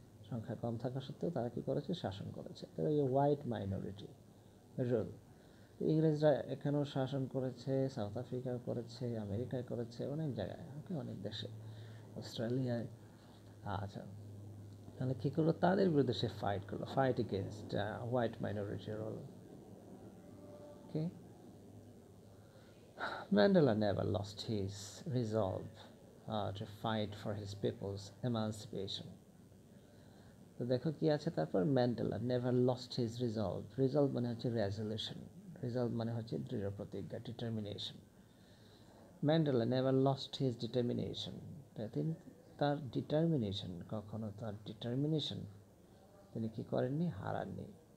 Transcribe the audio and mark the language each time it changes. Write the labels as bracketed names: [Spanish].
[Bangla] সংখ্যা কম থাকা সত্ত্বেও তারা কী করেছে? শাসন করেছে। তাহলে এই [English] White minority rule. [Bangla] ইংরেজরা এখানেও শাসন করেছে, সাউথ আফ্রিকায় করেছে, আমেরিকায় করেছে, অনেক জায়গায়, ওকে, অনেক দেশে, অস্ট্রেলিয়ায়। আচ্ছা, তাহলে কী করলো? তাদের বিরুদ্ধে সে ফাইট করলো, [English] Fight against white minority rule. Okay, Mandela never lost his resolve to fight for his people's emancipation. [Bangla] তো দেখো কি আছে তারপর, [English] Mandela never lost his resolve. [Bangla] Resolve মানে হচ্ছে রেজলিউশন, রিজলভ মানে হচ্ছে দৃঢ় প্রতিজ্ঞা, determination. [English] Mandela never lost his determination, [Bangla] তিনি তার ডিটারমিনেশন, কখনো তার ডিটারমিনেশন তিনি কী করেননি? হারাননি।